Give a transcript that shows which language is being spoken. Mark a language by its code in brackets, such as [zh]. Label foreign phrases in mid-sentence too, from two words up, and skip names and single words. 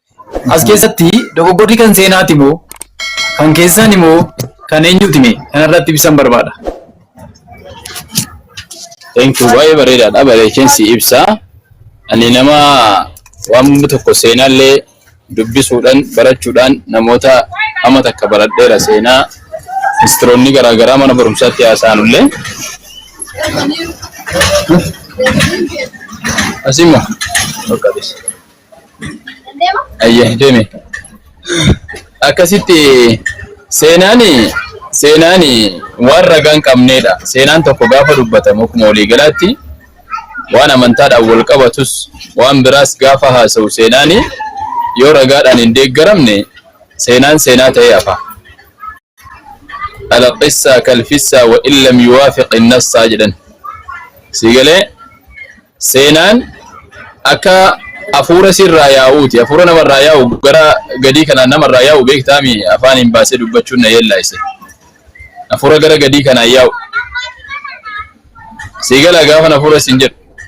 [om] As keessatti dogoggorri kan seenaati moo kan keessaan immoo kan eenyuuti mee kanarratti ibsan barbaada. [en] Thank you. [om] Baay'ee bareedaadha. Bareechinsi ibsaa. Ani nama waan tokko seenaallee dubbisuudhaan barachuudhaan namoota amma takka baradheera seenaa ministeeronni garaagaraa mana barumsaatti haasa'anullee. Asima. Okkabis. Ayyee deeme. Akkasitti seenaani waan ragaan qabneedha. Seenaan tokko gaafa dubbatamu akkuma walii galaatti waan amantaadhaan wal qabatus waan biraas gaafa haasa'u seenaani yoo ragaadhaan hin deeggaramne seenaan seenaa ta'ee hafa. [ar] القصة كالفصة وإلم يوافق النص jedhan. [om] Sigalee seenaan akka afuura sirraa yaa'uuti. Afuura namarraa yaa'u gara gadii kanaan namarraa yaa'u beektaami afaan hin baasee dubbachuun na yellaise. Afuura gara gadii kanaan yaa'u. Sigala gaafa afuura sin jedhu.